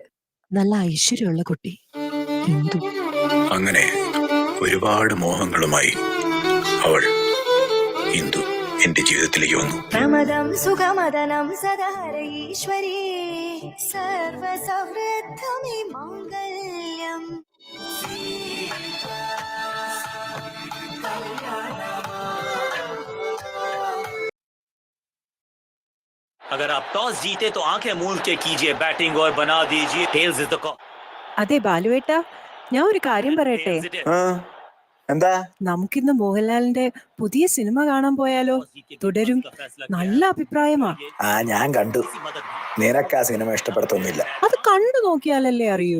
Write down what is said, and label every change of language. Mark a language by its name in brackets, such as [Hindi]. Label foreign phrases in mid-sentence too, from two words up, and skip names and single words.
[Malayalam] നല്ല ഐശ്വര്യമുള്ള കുട്ടി, എന്തു. അങ്ങനെ ഒരുപാട് മോഹങ്ങളുമായി അവൾ ഇന്ദു എന്റെ ജീവിതത്തിലേക്ക് വന്നു. [Sanskrit] പ്രമദം സുഖമദനം സദഹരൈശ്വരീ സർവസമൃദ്ധമേ മംഗല്യം. [Hindi] अगर आप टॉस जीते तो आंखें मूंद के कीजिए बैटिंग और बना दीजिए [English] tails is the call. [Malayalam] അതെ ബാലുവേട്ടാ, ഞാൻ ഒരു കാര്യം പറയട്ടെ? എന്താ? നമുക്കിന്ന് മോഹൻലാലിന്റെ പുതിയ സിനിമ കാണാൻ പോയാലോ? തുടരും. നല്ല അഭിപ്രായമാ. ഞാൻ കണ്ടു. നിനക്ക് ആ സിനിമ ഇഷ്ടപ്പെടുത്തൊന്നുമില്ല. അത് കണ്ടു നോക്കിയാലല്ലേ അറിയൂ.